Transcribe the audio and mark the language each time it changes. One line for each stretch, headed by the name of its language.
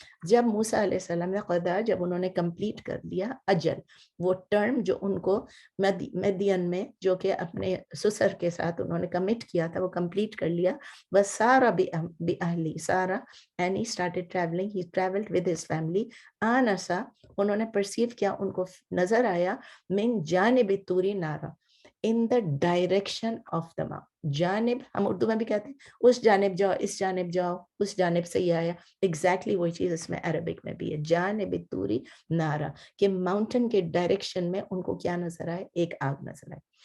Urdu: جب موسیٰ علیہ السلام نے قضا، جب انہوں نے کمپلیٹ کر لیا اجل، وہ ٹرم جو ان کو مدین میں جو کہ اپنے سسر کے ساتھ انہوں نے کمٹ کیا تھا، وہ کمپلیٹ کر لیا.
Arabic: وَسَارَ بِأَهْلِهِ سارا
English: and he started traveling, he traveled with his family.
Urdu: آنسا انہوں نے پرسیو کیا، ان کو نظر آیا
Arabic: من جانب طوری نارا،
English: in the direction of the mountain.
Urdu: جانب ہم اردو میں بھی کہتے ہیں اس جانب جاؤ، اس جانب جاؤ، اس جانب سے یہ آیا. ایگزیکٹلی وہی چیز اس میں عربک میں بھی ہے،
Arabic: جانب طوری نارا،
Urdu: کہ ماؤنٹین کے ڈائریکشن میں ان کو کیا نظر آئے؟ ایک آگ نظر آئے.